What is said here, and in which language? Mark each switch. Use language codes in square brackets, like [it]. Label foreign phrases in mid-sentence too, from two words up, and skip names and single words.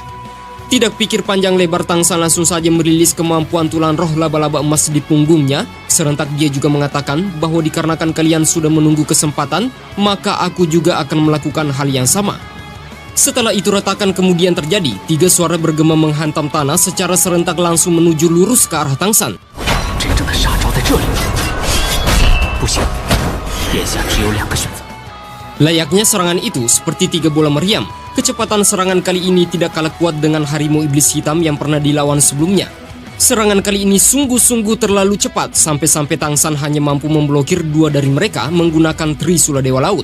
[id] Tidak pikir panjang lebar, Tang San langsung saja merilis kemampuan tulang roh laba-laba emas di punggungnya. Serentak dia juga mengatakan bahwa dikarenakan kalian sudah menunggu kesempatan, maka aku juga akan melakukan hal yang sama. Setelah itu retakan kemudian terjadi. 3 suara bergema menghantam tanah secara serentak langsung menuju lurus ke arah Tang San. [zh] 真正的杀招在这里。不行，眼下只有2个选择。 [id] Layaknya serangan itu seperti 3 bola meriam. Kecepatan serangan kali ini tidak kalah kuat dengan harimau iblis hitam yang pernah dilawan sebelumnya. Serangan kali ini sungguh-sungguh terlalu cepat sampai-sampai Tang San hanya mampu memblokir 2 dari mereka menggunakan Trisula Dewa Laut.